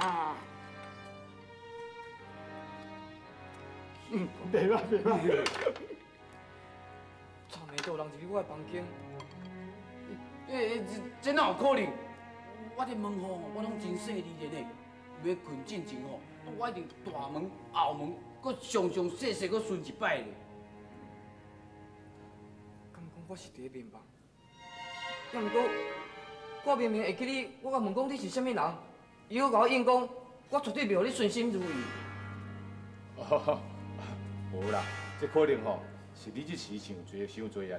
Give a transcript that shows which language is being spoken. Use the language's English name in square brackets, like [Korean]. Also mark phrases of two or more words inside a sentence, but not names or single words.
[Min Nan Chinese] 啊。袂歹。昨暝都有人入去我的房间。这哪有可能？我这门吼，我拢真细腻的呢。要困进前吼，我一定大门、后门，搁详细搁顺一摆咧。敢讲我是伫咧眠梦？也毋过，我明明会记你，我甲问讲你是啥物人，伊搁甲我应讲，我绝对袂互你顺心如意。无啦，这可能吼是你这时想多啊啦。